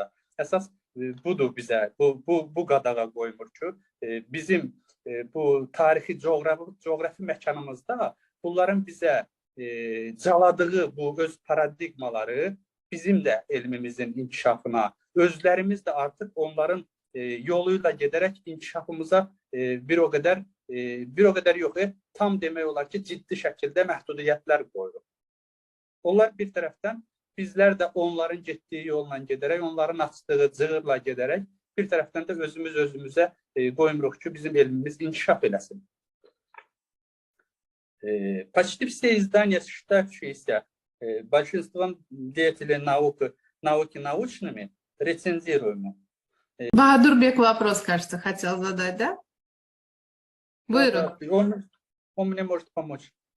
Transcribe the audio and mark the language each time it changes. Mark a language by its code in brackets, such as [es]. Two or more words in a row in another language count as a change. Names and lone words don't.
[az] Əsas budur bizə, bu qadağa qoymur ki, bizim bu tarixi coğrafi məkanımızda bunların bizə caladığı bu öz paradigmaları bizim də elmimizin inkişafına, özlərimiz də artıq onların yoluyla gedərək inkişafımıza bir o qədər yox, tam demək olar ki, ciddi şəkildə məhdudiyyətlər qoyuruq. Onlar bir tərəfdən, bizlər də onların getdiyi yolla gedərək, onların açdığı cığırla gedərək, bir tərəfdən də özümüzə qoymuruq ki, bizim elmimiz inkişaf eləsin. [ru] Почти все издания, считающиеся большинством деятелей науки научными, рецензируемы. Бахадурбек вопрос, кажется, хотел задать, да? Он мне может помочь.